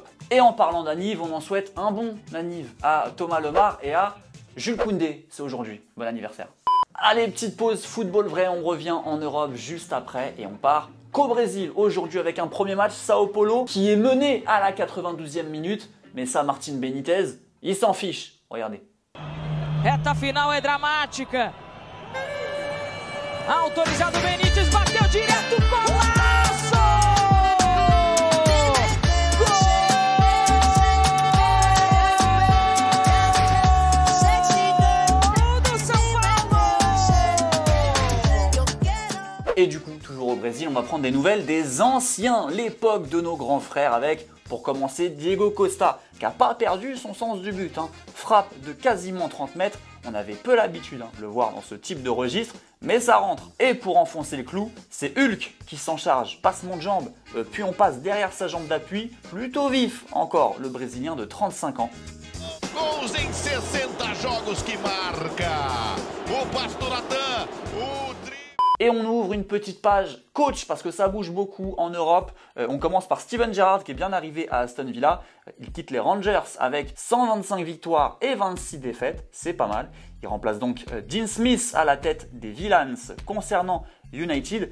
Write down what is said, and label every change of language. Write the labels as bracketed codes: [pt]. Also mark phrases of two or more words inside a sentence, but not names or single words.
[fr] Et en parlant d'Aniv, on en souhaite un bon Aniv à Thomas Lemar et à Jules Koundé, c'est aujourd'hui. Bon anniversaire. Allez, petite pause football vrai, on revient en Europe juste après et on part qu'au Brésil aujourd'hui avec un premier match Sao Paulo qui est mené à la 92e minute. Mais ça, Martin Benitez, il s'en fiche. Regardez. [pt] Reta final é dramática. Autorizado Benítez, bateu direto, golaço! Gol do São Paulo! [fr] Et du coup, toujours au Brésil, on va prendre des nouvelles des anciens, l'époque de nos grands frères avec, pour commencer, Diego Costa, qui n'a pas perdu son sens du but. Hein. Frappe de quasiment 30 mètres, on avait peu l'habitude de le voir dans ce type de registre, mais ça rentre. Et pour enfoncer le clou, c'est Hulk qui s'en charge, passement de jambe, puis on passe derrière sa jambe d'appui, plutôt vif encore, le Brésilien de 35 ans. [pt] Gols em 60 jogos que marca. O Pastoratã, o [fr] Et on ouvre une petite page coach parce que ça bouge beaucoup en Europe. On commence par Steven Gerrard qui est bien arrivé à Aston Villa. Il quitte les Rangers avec 125 victoires et 26 défaites. C'est pas mal. Il remplace donc Dean Smith à la tête des Villans concernant United.